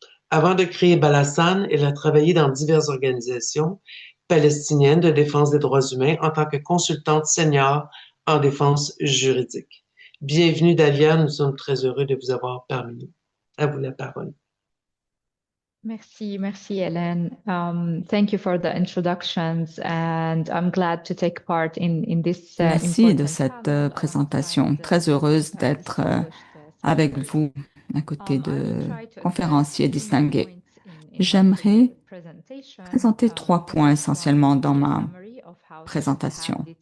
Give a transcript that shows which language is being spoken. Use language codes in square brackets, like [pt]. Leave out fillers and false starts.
[fr] Avant de créer Balasan, elle a travaillé dans diverses organisations palestiniennes de défense des droits humains en tant que consultante senior en défense juridique. Bienvenue Dalia, nous sommes très heureux de vous avoir parmi nous. À vous la parole. Merci, Hélène. [en] Thank you for the introductions, and I'm glad to take part in this. [fr] Merci de cette présentation. Très heureuse d'être avec vous à côté de conférenciers distingués. J'aimerais présenter 3 points essentiellement dans ma présentation.